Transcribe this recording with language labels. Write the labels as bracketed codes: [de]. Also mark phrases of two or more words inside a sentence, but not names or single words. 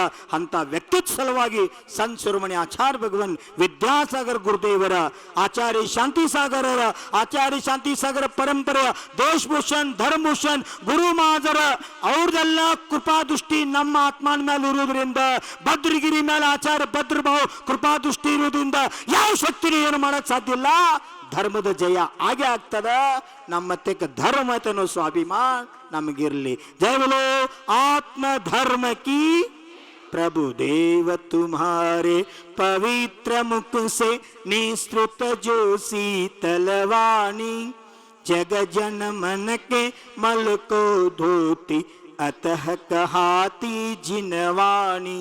[kn] ಅಂತ ವ್ಯಕ್ತಿತ್ವ ಸಲುವಾಗಿ ಸಂತ ಶಿರೋಮಣಿ ಆಚಾರ್ಯ ಭಗವಾನ್ ವಿದ್ಯಾಸಾಗರ ಗುರುದೇವರ, ಆಚಾರ್ಯ ಶಾಂತಿಸಾಗರರ, ಆಚಾರ್ಯ ಶಾಂತಿಸಾಗರ ಪರಂಪರೆಯ ದೇಶಭೂಷಣ್ ಧರ್ಮಭೂಷಣ್ ಗುರು ಮಹಾಜರ ಅವ್ರದೆಲ್ಲ ಕೃಪಾದೃಷ್ಟಿ ನಮ್ಮ ಆತ್ಮನ ಮೇಲೆ ಇರುವುದರಿಂದ, ಭದ್ರಗಿರಿ ಮೇಲೆ ಆಚಾರ್ಯ ಭದ್ರಭಾವ ಕೃಪಾದೃಷ್ಟಿ ಇರುವುದರಿಂದ ಯಾವ ಶಕ್ತಿನೂ ಏನು ಮಾಡಕ್ ಸಾಧ್ಯ ಇಲ್ಲ. ಧರ್ಮದ ಜಯ ಹಾಗೆ ಆಗ್ತದ. ನಮ್ಮ ತೆಕ್ಕ ಧರ್ಮ ಅನ್ನೋ ಸ್ವಾಭಿಮಾನ ನಮಗಿರ್ಲಿ. [hi] जय बोलो आत्म धर्म की. प्रभु देव तुम्हारे पवित्र मुख से निस्तृत जो शीतलवाणी, जग जन मन के मल को धोती अतः कहाती जिनवाणी.